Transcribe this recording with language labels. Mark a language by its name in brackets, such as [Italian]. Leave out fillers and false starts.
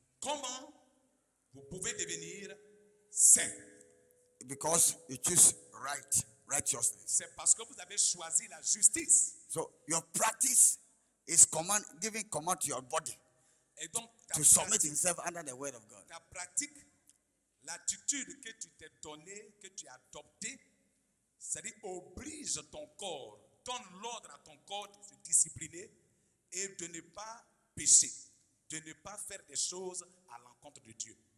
[French] Comment vous pouvez devenir saint? [English] Because you choose righteousness. [French] C'est parce que vous avez choisi la justice. [English] So your practice is giving command to your body [French] Et donc, [English] to submit himself under the word of God. [French] ta pratique, l'attitude que tu t'es donnée, que tu as adoptée, c'est-à-dire oblige ton corps, donne l'ordre à ton corps de se discipliner et de ne pas pécher, de ne pas faire des choses à l'encontre de Dieu.